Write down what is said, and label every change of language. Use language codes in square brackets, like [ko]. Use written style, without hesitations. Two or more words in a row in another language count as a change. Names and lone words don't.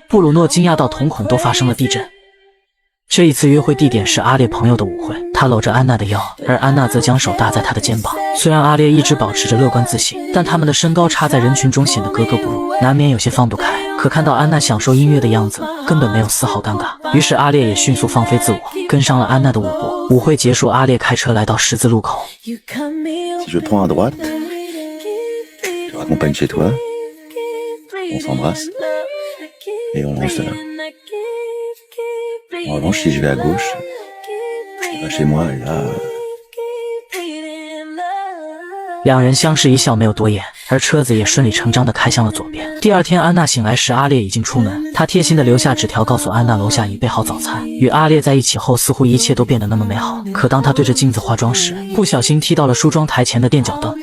[zh] 布鲁诺惊讶到瞳孔都发生了地震。这一次约会地点是阿烈朋友的舞会，他搂着安娜的腰，而安娜则将手搭在他的肩膀。虽然阿烈一直保持着乐观自信，但他们的身高差在人群中显得格格不入，难免有些放不开。可看到安娜享受音乐的样子，根本没有丝毫尴尬。于是阿烈也迅速放飞自我，跟上了安娜的舞步。舞会结束，阿烈开车来到十字路口。 [fr] Si je prends à droite, je raccompagne chez toi, on s'embrasse et on reste là. En revanche, si je vais à gauche, je vais chez moi et là. [zh] 两人相视一笑，没有多言，而车子也顺理成章地开向了左边。第二天，安娜醒来时，阿烈已经出门。他贴心地留下纸条，告诉安娜楼下已备好早餐。与阿烈在一起后，似乎一切都变得那么美好。可当他对着镜子化妆时，不小心踢到了梳妆台前的垫脚凳。